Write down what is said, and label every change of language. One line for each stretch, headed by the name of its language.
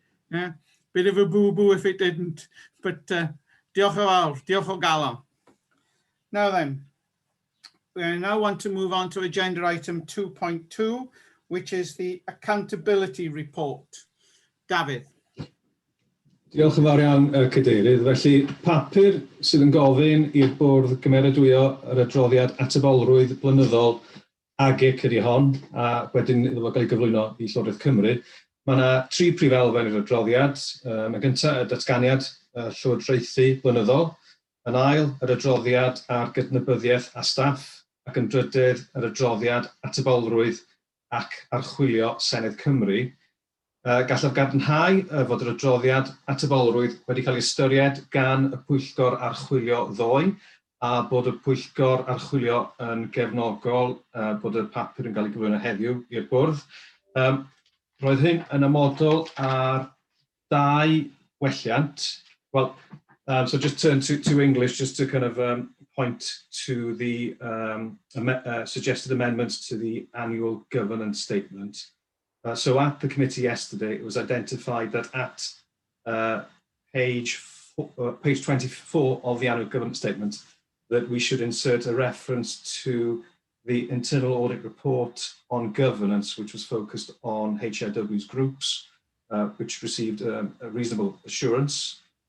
English: Yeah, bit of a boo-boo if it didn't, but
Welsh: diolch yn fawr, diolch o galon.
English: Now then, we now want to move on to agenda item 2.2, which is the accountability report. Dafydd.
Welsh: Diolch yn fawr iawn, Cadeirydd. Felly, papur sydd yn gofyn i'r bwrdd gymeradwyo yr adroddiad atebolrwydd blynyddol AaGIC ydy hon, a wedyn iddo fo gael ei gyflwyno i Llywodraeth Cymru. Mae yna 3 prif elfen i'r adroddiad. Mae gyntaf y datganiad llywodraethu blynyddol, yn ail yr adroddiad ar gydnabyddiaeth a staff, ac yn drydydd yr adroddiad atebolrwydd ac archwilio Senedd Cymru. Gallaf gadarnhau fod yr adroddiad atebolrwydd wedi cael ei ystyried gan y Pwyllgor Archwilio ddoe a bod y Pwyllgor Archwilio yn gefnogol bod y papur yn cael ei gyflwyno heddiw i'r bwrdd. Roedd hyn yn ymodol ar 2 welliant.
English: Well, so just turn to English just to kind of point to the suggested amendments to the annual governance statement. So at the committee yesterday, it was identified that at page 24 of the annual governance statement, that we should insert a reference to the internal audit report on governance, which was focused on HEIW's groups, which received a reasonable assurance.